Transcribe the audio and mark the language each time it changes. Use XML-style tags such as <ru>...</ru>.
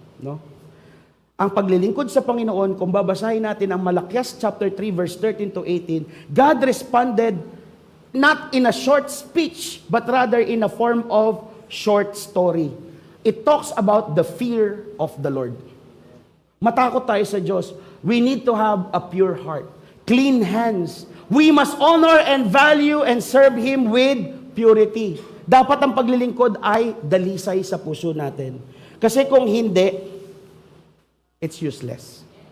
<en>No?</en> <tl>Ang paglilingkod sa Panginoon, kung babasahin natin ang Malakias</tl> <en>chapter 3 verse 13 to 18, God responded not in a short speech, but rather in a form of short story. It talks about the fear of the Lord.</en> <tl>Matakot tayo sa Diyos.</tl> <en>We need to have a pure heart, clean hands. We must honor and value and serve Him with purity.</en> <tl>Dapat ang paglilingkod ay dalisay sa puso natin. Kasi kung hindi,</tl> <en>it's useless.</en>